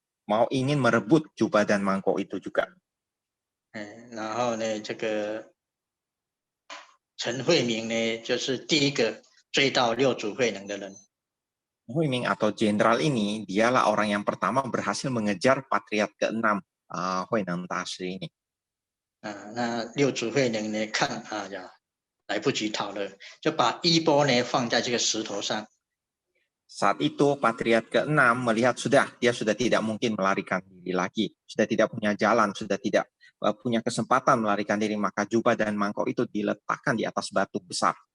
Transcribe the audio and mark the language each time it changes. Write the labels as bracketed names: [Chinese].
[Indonesian] Mau ingin merebut jubah dan mangkok itu juga. [Chinese] 然后呢，这个陈慧明呢，就是第一个追到六祖慧能的人。 [Indonesian] Hui Ming atau jenderal ini, dialah orang yang pertama berhasil mengejar Patriark ke-6 Hui Neng Dashi ini. [Chinese] 那六祖慧能呢，看呀，来不及逃了，就把衣钵呢放在这个石头上。 [Indonesian] Saat itu Patriark ke-6 melihat dia sudah tidak mungkin melarikan diri lagi, sudah tidak punya jalan, sudah tidak punya kesempatan melarikan diri, maka jubah dan mangkok itu diletakkan di atas batu besar.